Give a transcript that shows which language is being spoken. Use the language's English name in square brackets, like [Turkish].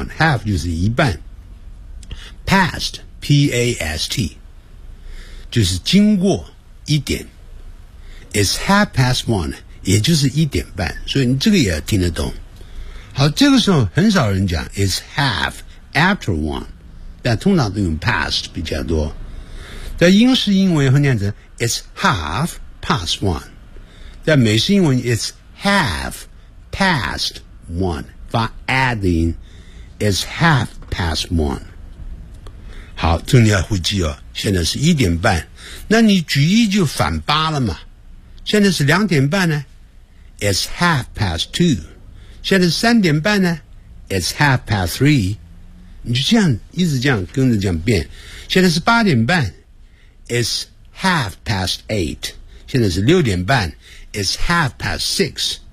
[Chinese] Half 就是一半， Past P-A-S-T 就是经过一点， [English] It's half past one [Chinese] 也就是1:30，所以你这个也听得懂。好，这个时候很少人讲 [English] It's half after one， [Chinese] 但通常都用 past 比较多，在英式英文也会念成 [English] It's halfpast one， [Chinese] 在美式英文 [English] it's half past one， [Chinese] 发 [English] adding it's half past one。 [Chinese] 好，这你要会记哦，现在是1:30，那你举一就反八了嘛，现在是2:30呢， [English] it's half past two， [Chinese] 现在是3:30呢， [English] it's half past three， [Chinese] 你就这样一直这样跟着这样变，现在是8:30， [English] it's half past eight， [Chinese] 现在是6:30 ， [English] it's half past six。